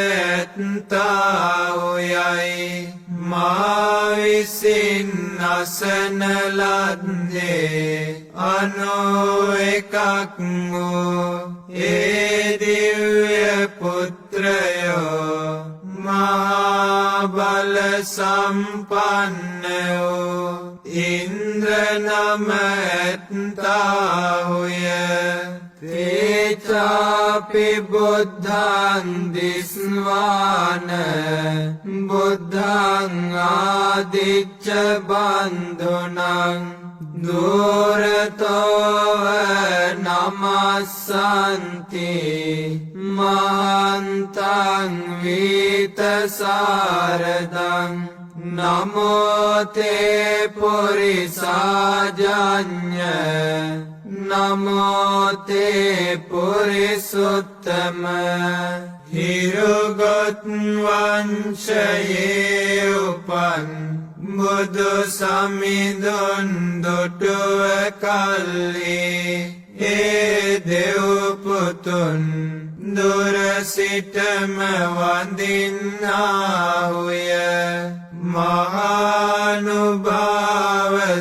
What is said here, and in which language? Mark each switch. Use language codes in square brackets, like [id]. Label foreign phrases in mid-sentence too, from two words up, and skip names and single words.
[si] ඇත්තාවුයයි මා විසින් අසන ලද්දේ 91ක් වූ ඒ දිව්‍ය පුත්‍රයෝ මහා බල සම්පන්න වූ ඉන්ද්‍ර නම ඇත්තාහුය [pi] තේචාපි බුද්ධං දිස්වාන බුද්ධං ආදිච්ච බන්ධුනං දුරතෝව නමස්සන්ති මහන්තං වීතසාරදං නමෝතේ පුරිසාජඤ්ඤ නමෝතේ පුරිසුත්තම [si] හිරුගත් වංශයේ උපන් බුදු සමිඳුන් දුටුව කල්ලි ඒ දෙව් පුතුන් දුර සිටම වඳින්නාහුය මහානුභාව